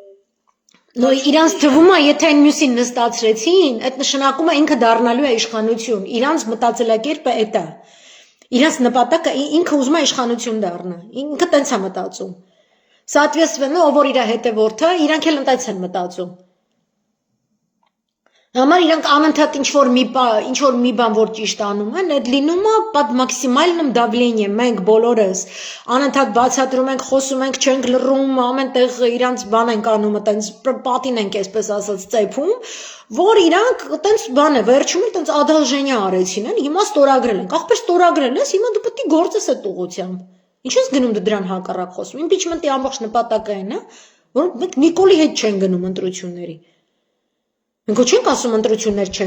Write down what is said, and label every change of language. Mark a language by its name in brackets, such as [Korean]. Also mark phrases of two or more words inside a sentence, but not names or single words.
[Armenian] Նո, իրանց թվում է, եթե այն մյուսին նստացրեցին, այդ նշանակում է ինքը դառնալու է իշխանություն։ Իրանց մտածելակերպը էդ է։ Իրանց նպատակը ինքը ուզում է իշխանություն դառնա։ Ինքը տենց է մտածում։ Соответственно, ով որ իր հետևորդը, իրանք էլ տենց են մտածում։ Համար իրանք անընդհատ ինչ որ մի բան որ ճիշտ անում են, այդ լինում է [Russian] под максимальным давлением, [Armenian] մենք բոլորս անընդհատ բացատրում ենք, խոսում ենք, չենք լռում, ամենտեղ իրանք բան են անում, այտենց պատին ենք, այսպես ասած, ծեփում, որ իրանք այտենց բան է, վերջում այտենց ադալժենիա արեցին են, հիմա ստորագրել ենք, ախպեր ստորագրել ես, հիմա դու պետք է գործես այդ ուղղությամբ։ Ինչ ես գնում դու դրան հակառակ խոսում։ Իմպիչմենտի ամբողջ նպատակը այն է, որ մենք Նիկոլի հետ չեն գնում ընտրությունների։ Մենք չենք ասում ընտրություններ չեն